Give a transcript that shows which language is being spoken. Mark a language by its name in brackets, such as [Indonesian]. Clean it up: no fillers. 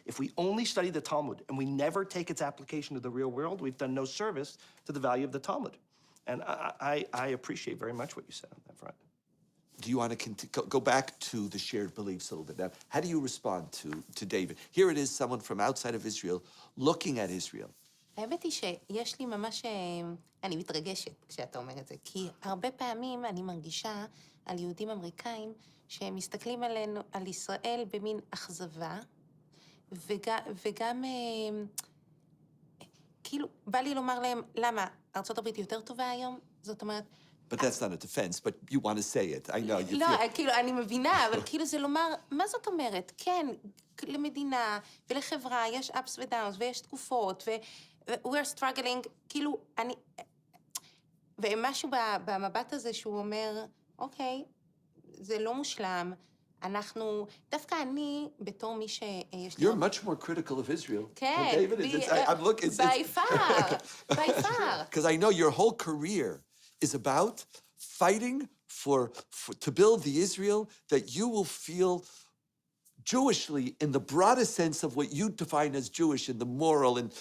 [English] If we only study the Talmud and we never take its application to the real world, we've done no service to the value of the Talmud. And I appreciate very much what you said on that front. Do you want to go back to the shared beliefs a little bit? Now, how do you respond to David? Here it is, someone from outside of Israel looking at Israel. [Hebrew] האמת היא שיש לי ממש, אני מתרגשת כשאתה אומר את זה, כי הרבה פעמים אני מרגישה על יהודים אמריקאים שהם מסתכלים עלינו, על ישראל במין אכזבה, וגם כאילו בא לי לומר להם, למה, ארצות הברית יותר טובה היום? זאת אומרת... [English] But that's not a defense, but you want to say it. I know. [Hebrew] לא, כאילו, אני מבינה, אבל כאילו זה לומר, מה זאת אומרת? כן, למדינה ולחברה יש ups ו-downs ויש תקופות, [English] we're struggling, [Hebrew] כאילו, ומשהו במבט הזה שהוא אומר, אוקיי, זה לא מושלם, דווקא אני, בתור מי שיש לי... [English] You're much more critical of Israel. [Hebrew] כן, [English] I'm looking... by far. Because I know your whole career is about fighting to build the Israel that you will feel Jewishly in the broadest sense of what you define as Jewish, in the moral, and